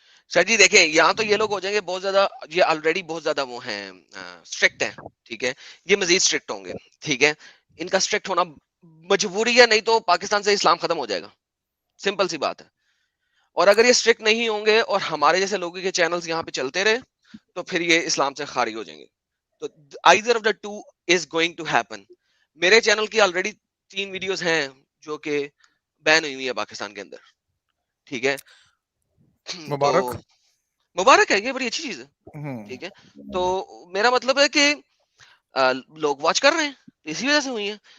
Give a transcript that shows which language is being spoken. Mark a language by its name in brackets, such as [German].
[Urdu] سر جی دیکھیں, یہاں تو یہ لوگ ہو جائیں گے بہت زیادہ, یہ آلریڈی بہت زیادہ وہ ہیں اسٹرکٹ ہیں. ٹھیک ہے, یہ مزید اسٹرکٹ ہوں گے. ٹھیک ہے, ان کا اسٹرکٹ ہونا مجبوری ہے, نہیں تو پاکستان سے اسلام ختم ہو جائے گا. سمپل سی بات ہے. اور اگر یہ اسٹرکٹ نہیں ہوں گے اور ہمارے جیسے لوگوں کے چینلز یہاں پہ چلتے رہے, تو پھر یہ اسلام سے خارج ہو جائیں گے. [English] تو either of the two is going to happen. [Urdu] میرے چینل کی آلریڈی 3 ویڈیوز ہیں جو کہ بین ہوئی ہے پاکستان کے اندر. ٹھیک ہے, مبارک, مبارک ہے, یہ بڑی اچھی چیز ہے. ٹھیک ہے, تو میرا مطلب ہے کہ لوگ واچ کر رہے ہیں, اسی وجہ سے ہوئی ہیں.